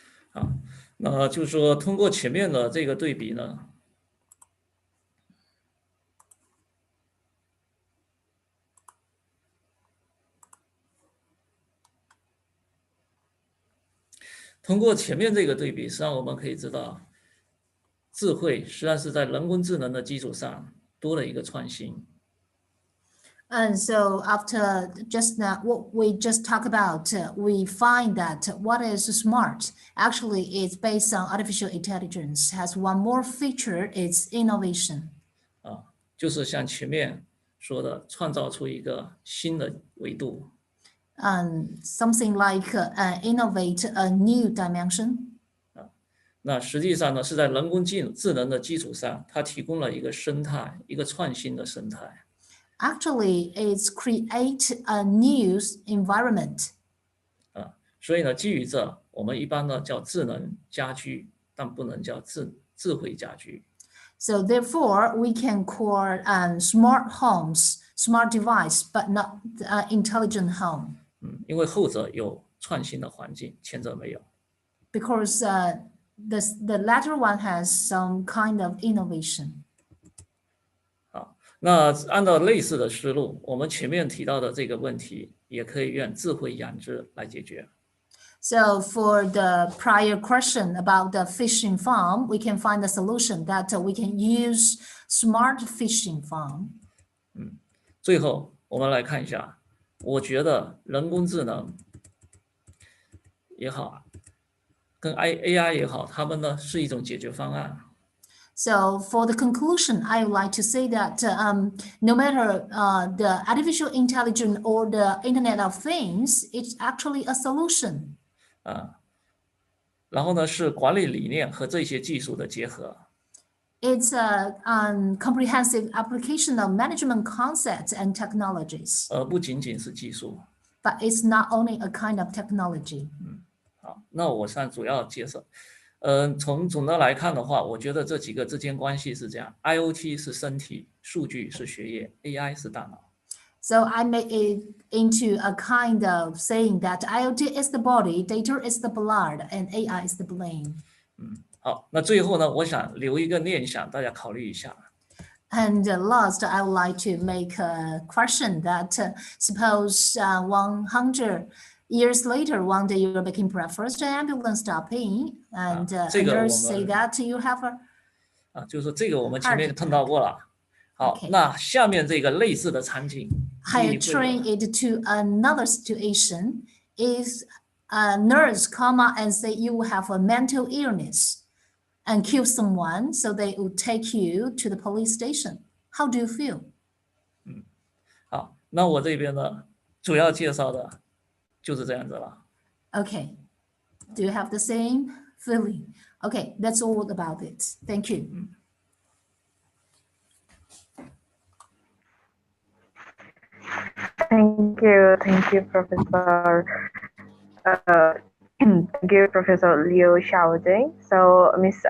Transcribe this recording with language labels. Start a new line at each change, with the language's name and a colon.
Chinese: 好，那就是说，通过前面的这个对比呢，通过前面这个对比，实际上我们可以知道，智慧实际上是在人工智能的基础上多了一个创新。
English: And so after just now, what we just talked about, we find that what is smart actually is based on artificial intelligence, has one more feature, it's innovation.
Chinese: 就是像前面说的，创造出一个新的维度。
English: Something like innovate a new dimension.
Chinese: 那实际上呢，是在人工智能的基础上，它提供了一个生态，一个创新的生态。
English: Actually, it's create a new environment.
Chinese: 所以呢，基于这，我们一般呢叫智能家居，但不能叫智慧家居。
English: So therefore, we can call smart homes, smart device, but not intelligent home.
Chinese: 因为后者有创新的环境，前者没有。
English: Because the latter one has some kind of innovation.
Chinese: 好，那按照类似的思路，我们前面提到的这个问题，也可以用智慧养殖来解决。
English: So for the prior question about the fishing farm, we can find a solution that we can use smart fishing farm.
Chinese: 最后我们来看一下，我觉得人工智能也好，跟 AI 也好，它们呢是一种解决方案。
English: So for the conclusion, I would like to say that no matter the artificial intelligence or the Internet of Things, it's actually a solution.
Chinese: 然后呢，是管理理念和这些技术的结合。
English: It's a comprehensive application of management concepts and technologies.
Chinese: 而不仅仅是技术。
English: But it's not only a kind of technology.
Chinese: 好，那我想主要介绍。从总的来看的话，我觉得这几个之间关系是这样 ：IoT 是身体，数据是学业 ，AI 是大脑。
English: So I make it into a kind of saying that IoT is the body, data is the blood, and AI is the brain.
Chinese: 好，那最後呢，我想留一個念想，大家考慮一下。
English: And last, I would like to make a question that suppose 100 years later, one day you're making breakfast, an ambulance stopping, and nurse say that you have a
Chinese: 就是說這個我們前面碰到過了。好，那下面這個類似的場景
English: I train it to another situation is a nurse come out and say you have a mental illness and kill someone, so they will take you to the police station. How do you feel?
Chinese: 好，那我這邊呢，主要介紹的就是這樣子了。
English: Okay. Do you have the same feeling? Okay, that's all about it. Thank you. Thank you, Professor. Thank you, Professor Liu Xiao Jin. So, Ms.